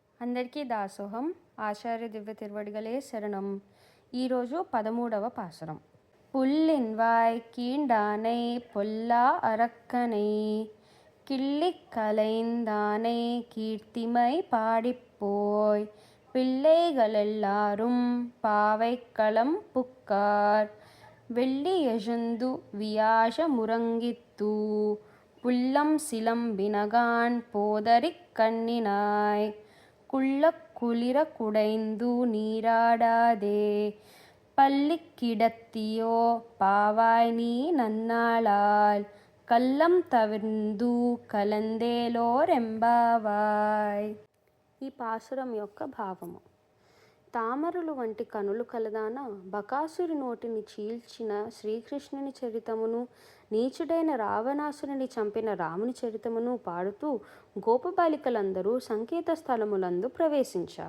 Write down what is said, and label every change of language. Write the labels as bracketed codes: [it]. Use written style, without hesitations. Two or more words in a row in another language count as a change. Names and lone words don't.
[te] అందరికీ దాసోహం. ఆచార్య దివ్య తిరువడిగలే శరణం. ఈరోజు 13వ పాసురం. [ta] புல்லின்வாய் கீண்டானை பொல்லா அரக்கனை கிள்ளிக் கலைந்தானை கீர்த்திமை பாடிப்போய் பிள்ளைகளெல்லாரும் பாவைக்களம் புக்கார் வெள்ளி எழுந்து வியாழ முறங்கித்தூ புல்லம் சிலம்பினகான் போதரிக் கண்ணினாய் குள்ளக் குளிர குடைந்து நீராடாதே பள்ளிக் கிடத்தியோ பாவாய் நீ நன்னாளால் கள்ளம் தவிர்ந்து கலந்தேலோர் எம்பாவாய். [te] ఈ పాసురం యొక్క భావము: తామరలు వంటి కనులు కలదాన బకాసురి నోటిని చీల్చిన శ్రీకృష్ణుని చరితమును, నీచుడైన రావణాసురుని చంపిన రాముని చరితమును పాడుతూ గోపబాలికలందరూ సంకేత స్థలములందు ప్రవేశించారు.